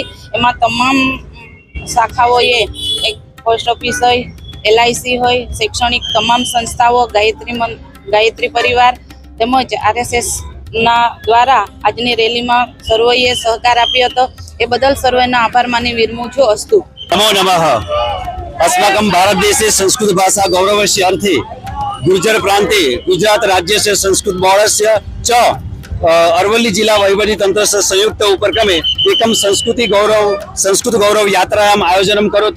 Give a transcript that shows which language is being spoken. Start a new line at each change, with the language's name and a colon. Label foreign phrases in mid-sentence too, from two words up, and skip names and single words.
Gujarati: એમાં તમામ શાખાઓએ એક
English: post office
Gujarati: હોય, LIC હોય, શૈક્ષણિક તમામ સંસ્થાઓ, ગાયત્રી પરિવાર તેમજ RSS ના દ્વારા આજની રેલીમાં સર્વોએ સહકાર આપ્યો હતો, એ બદલ સર્વેનો આભાર માની વિરમું છું। અસ્તુ।
Sanskrit: नमो नमः। अस्माकं भारत देशे संस्कृत भाषा गौरवस्य अर्थे गुर्जर प्रांते गुजरात राज्य से संस्कृत बोर्डस्य च अरवल्ली जिला वहीवटी तंत्र से संयुक्त उपक्रमे एकम संस्कृत गौरव यात्रायाम आयोजनं करोतु।